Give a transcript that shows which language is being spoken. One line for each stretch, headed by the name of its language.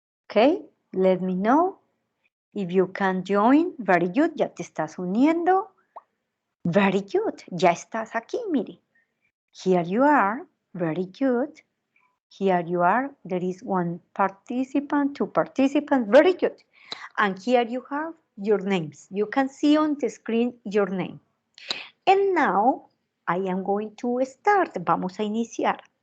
English: Okay, let me know if you can join. Very good,
Spanish: ya te estás uniendo. Very good, ya estás aquí, mire.
English: Here you are, very good. Here you are, there is one participant, two participants, very good. And here you have your names. You can see on the screen your name. And now I am going to start.
Spanish: Vamos a iniciar.